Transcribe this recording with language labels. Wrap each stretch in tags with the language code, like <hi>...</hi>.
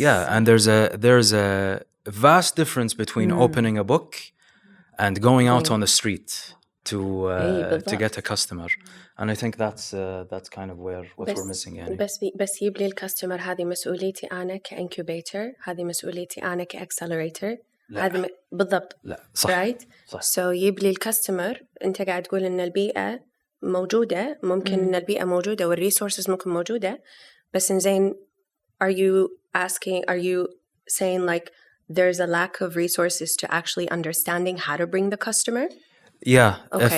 <en>yeah, and there's a vast difference between opening a book and going out on the street to get a customer, and I think that's kind of what we're missing يعني.</en> <ar>بس يجيب لي الكاستمر، هذه مسؤوليتي أنا كإنكوبيتر، هذه مسؤوليتي أنا كأكسلريتر، هذه بالضبط. لا صح</ar> <en>right</en> <ar>صح. so يجيب لي الكاستمر. أنت قاعد تقول إن البيئة موجودة، ممكن إن البيئة موجودة والريسورسز ممكن موجودة، بس إنزين</ar> <en>are you saying like there's a lack of resources to actually understanding how to bring the customer? Yeah, Okay.</en>